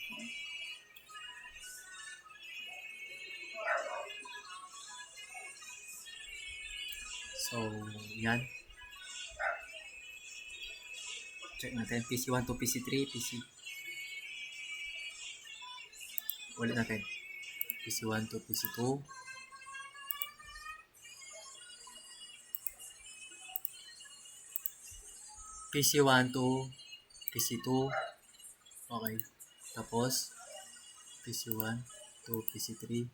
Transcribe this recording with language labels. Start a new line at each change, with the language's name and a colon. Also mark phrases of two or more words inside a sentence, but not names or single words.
Filipino: So, yan. Check natin. PC1 to PC3, ulit natin. PC1 to PC2. PC1 to PC2. Okay. Tapos, PC1 to PC3.